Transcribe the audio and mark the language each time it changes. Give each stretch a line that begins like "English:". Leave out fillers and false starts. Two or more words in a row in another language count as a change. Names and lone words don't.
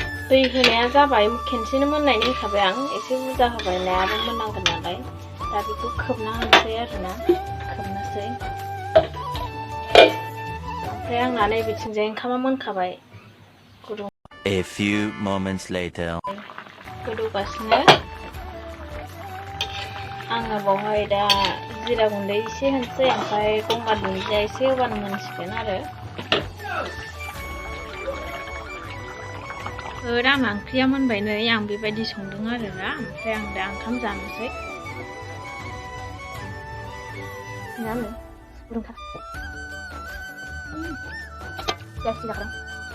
Bodo: दै होनाया जाबाय खेनसेनो मोननायनि होखाबाय आं एसे बुरजा होबाय नायाबो मोननांगोन नालाय दा बेखौ खोबना होनोसै आरोना खोबनोसै ओमफ्राय आंना नैबेथिंजाय ओंखामा मोनखाबाय गुदुं
English: A few moments later
Bodo: गोदौगासिनो आङो बावहाय दा जिरा गुन्दै एसे होनोसै ओमफ्राय गंगार दुन्दिया एसे होबानो मोनसिगोन आरो आंना ओंख्रिया मोनबाय नै आं बेबायदि संदों आरोना ओमफ्राय आं दा ओंखाम जानोसै जासिजागोन